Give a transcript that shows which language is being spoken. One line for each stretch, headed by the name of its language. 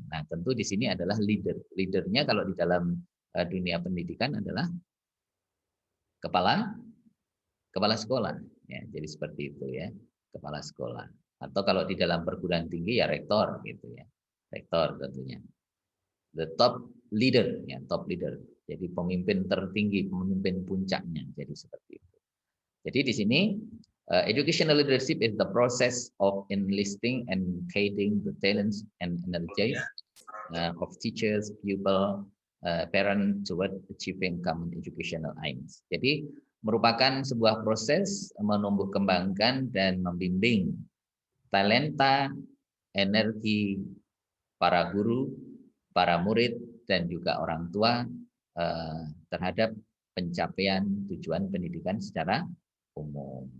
Indonesian: Nah, tentu di sini adalah leader. Leadernya kalau di dalam dunia pendidikan adalah kepala sekolah. Ya, jadi seperti itu ya, kepala sekolah. Atau kalau di dalam perguruan tinggi ya rektor gitu ya, rektor tentunya.
English: The top leader, ya, top leader.
Indonesian: Jadi pemimpin tertinggi, pemimpin puncaknya. Jadi seperti itu. Jadi di sini
English: educational leadership is the process of enlisting and guiding the talents and energies of teachers, pupil, parent toward achieving common educational aims.
Indonesian: Jadi merupakan sebuah proses menumbuh kembangkan dan membimbing talenta, energi para guru, para murid, dan juga orang tua terhadap pencapaian tujuan pendidikan secara umum.